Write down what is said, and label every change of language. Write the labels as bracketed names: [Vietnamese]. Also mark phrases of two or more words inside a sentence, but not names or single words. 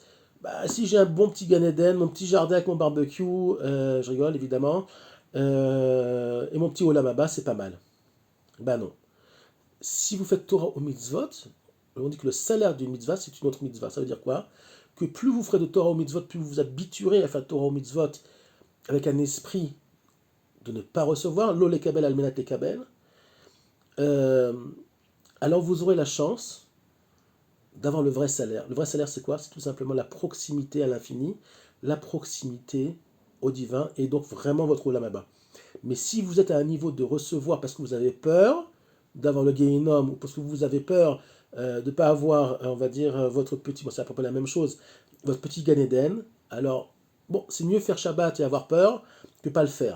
[French] Bah, si j'ai un bon petit [Hebrew] גן עדן, [French] mon petit jardin avec mon barbecue, je rigole évidemment, et mon petit [Hebrew] עולם הבא, [French] c'est pas mal. Bah non. Si vous faites Torah au mitzvot, on dit que le salaire d'une mitzvah, c'est une autre mitzvah. Ça veut dire quoi? Que plus vous ferez de Torah au mitzvot, plus vous vous habituerez à faire Torah au mitzvot avec un esprit de ne pas recevoir, [Hebrew] לא לקבל על מנת לקבל, [French] alors vous aurez la chance d'avoir le vrai salaire. Le vrai salaire, c'est quoi? C'est tout simplement la proximité à l'infini, la proximité au divin, et donc vraiment votre [Hebrew] עולם הבא. [French] Mais si vous êtes à un niveau de recevoir parce que vous avez peur d'avoir le Gehinnom, ou parce que vous avez peur de ne pas avoir, on va dire, votre petit, bon c'est à peu près la même chose, votre petit [Hebrew] גן עדן, [French] alors, bon, c'est mieux faire Shabbat et avoir peur que pas le faire.